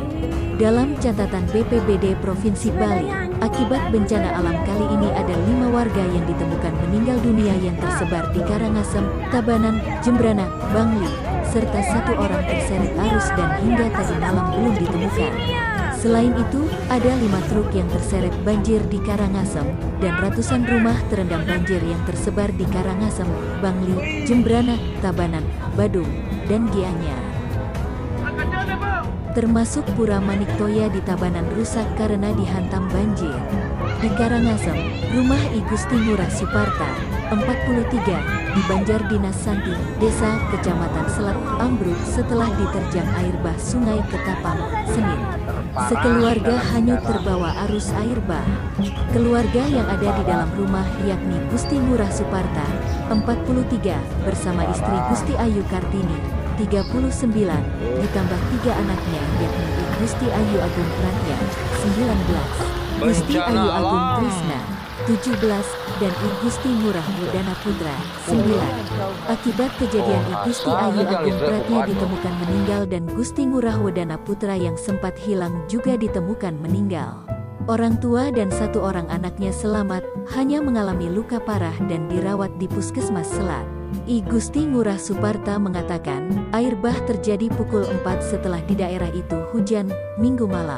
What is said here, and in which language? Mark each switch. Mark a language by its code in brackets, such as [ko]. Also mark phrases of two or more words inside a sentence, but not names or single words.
[id] Dalam catatan BPBD Provinsi Bali, akibat bencana alam kali ini ada 5 warga yang ditemukan meninggal dunia yang tersebar di Karangasem, Tabanan, Jembrana, Bangli, serta 1 orang terseret arus dan hingga tadi malam belum ditemukan. Selain itu, ada 5 truk yang terseret banjir di Karangasem, dan ratusan rumah terendam banjir yang tersebar di Karangasem, Bangli, Jembrana, Tabanan, Badung, dan Gianyar. Termasuk Pura Maniktoya di Tabanan rusak karena dihantam banjir. Di Karangasem, rumah I Gusti Ngurah Suparta, 43, di Banjar Dinas Santi, Desa Kecamatan Selat, ambruk setelah diterjang air bah Sungai Ketapang, Senin. Sekeluarga hanyut terbawa arus air bah. Keluarga yang ada di dalam rumah yakni Gusti Ngurah Suparta, 43, bersama istri Gusti Ayu Kartini, 39, ditambah 3 anaknya yakni Gusti Ayu Agung Pratya, 19, Gusti Ayu Agung Krisna, 17, dan I Gusti Ngurah Wedana Putra, 9. Akibat kejadian I Gusti Ayu Agung Pratya ditemukan meninggal dan Gusti Ngurah Wedana Putra yang sempat hilang juga ditemukan meninggal. Orang tua dan 1 orang anaknya selamat, hanya mengalami luka parah dan dirawat di Puskesmas Selat. I Gusti Ngurah Suparta mengatakan, air bah terjadi pukul 4 setelah di daerah itu hujan, Minggu malam.